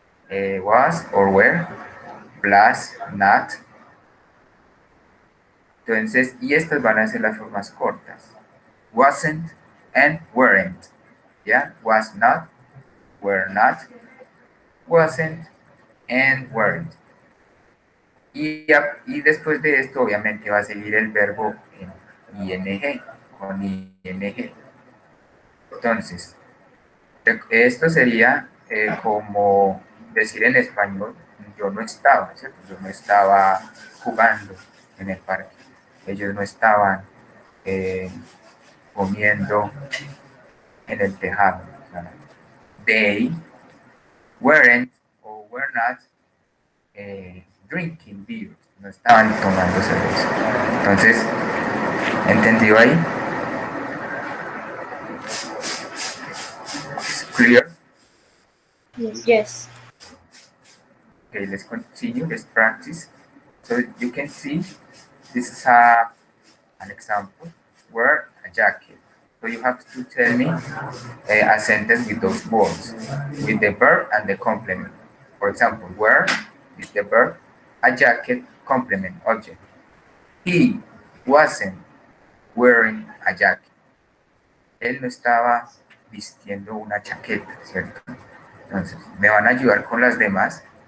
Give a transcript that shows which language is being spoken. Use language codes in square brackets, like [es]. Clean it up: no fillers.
[en] Was or were, plus not. [es] Entonces, y estas van a ser las formas cortas. Wasn't and weren't. ¿Ya? [en] Was not, were not, wasn't, and weren't. [es] Y después de esto, obviamente, va a seguir el verbo en ing. con ing. Entonces, esto sería como decir en español, yo no estaba, ¿cierto? Yo no estaba jugando en el parque. Ellos no estaban comiendo en el tejado. O sea, [en] they weren't or were not drinking beer. [es] No estaban tomando cerveza. Entonces, ¿entendido ahí? ¿Es clear? [en] Yes. Okay, let's continue. Let's practice. So you can see this is an example. Wear a jacket. So you have to tell me a sentence with those words, with the verb and the complement. For example, wear is the verb, a jacket, complement, object. He wasn't wearing a jacket. [es] Él no estaba vistiendo una chaqueta, ¿cierto? Entonces, me van a ayudar con las demás.